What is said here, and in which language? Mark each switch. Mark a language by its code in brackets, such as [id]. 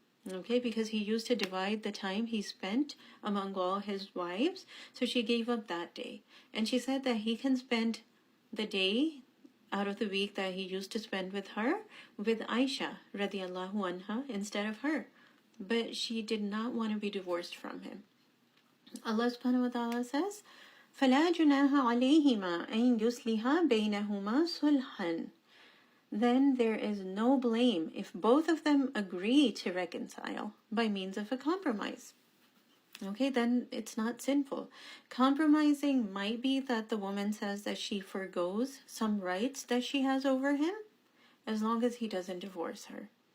[en] Okay, because he used to divide the time he spent among all his wives. So she gave up that day. And she said that he can spend the day out of the week that he used to spend with her with Aisha radiallahu anha instead of her. But she did not want to be divorced from him. [ar] Allah subhanahu wa ta'ala says, فَلَا جُنَاهَ عَلَيْهِمَا أَن يُصْلِحَا بَيْنَهُمَا صُلْحًا. [en] Then there is no blame if both of them agree to reconcile by means of a compromise. Okay, then it's not sinful. Compromising might be that the woman says that she forgoes some rights that she has over him, as long as he doesn't divorce her.